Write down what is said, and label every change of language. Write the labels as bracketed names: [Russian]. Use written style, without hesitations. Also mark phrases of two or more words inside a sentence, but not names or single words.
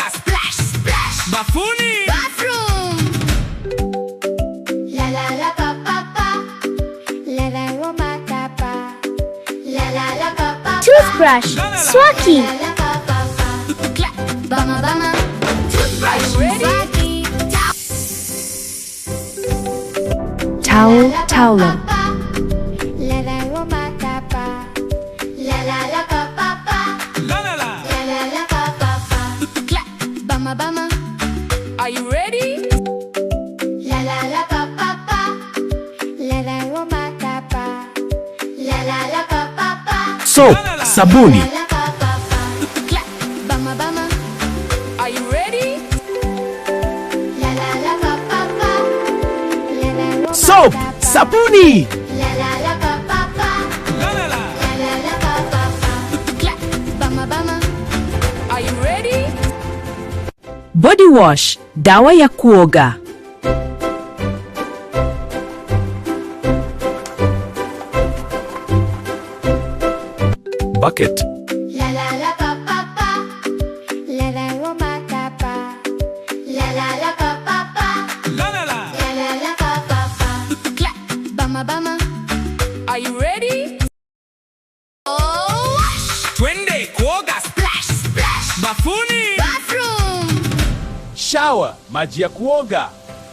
[English] Splash, splash. [Swahili] Bafuni. Bathroom. La la la pa pa pa. La la la ma ta pa. La la la pa pa pa. [English] Toothbrush, La la la. [Swahili] swaki. La la pa pa pa. [English] Clap, bama bama. Toothbrush. Ready? [Swahili] Swaki. [English] Towel, towel. La la la ma ta pa. La la la pa pa pa. La la la. La la la pa pa pa. Clap, bama bama. Are you ready? La la la pa pa pa. La la la ma ta pa. La la la pa pa pa. Soap, sabuni. La la pa pa pa. Clap, bama bama. Are you ready? La la la pa pa pa. La la la ma Soap, ta pa. [Swahili] sabuni. La la la pa pa pa. La la la. La la la pa pa pa. [English] Clap, bama bama. Are you ready? Body wash, [Swahili] dawa ya kuoga. [English] Bucket, La la la pa pa pa. La la la ma ta pa. La la la pa pa pa. La la la. La la la pa pa pa. Clap, bama bama. Are you ready? Oh, wash. [Swahili] Twende kuoga. Shower, maji ya kuoga.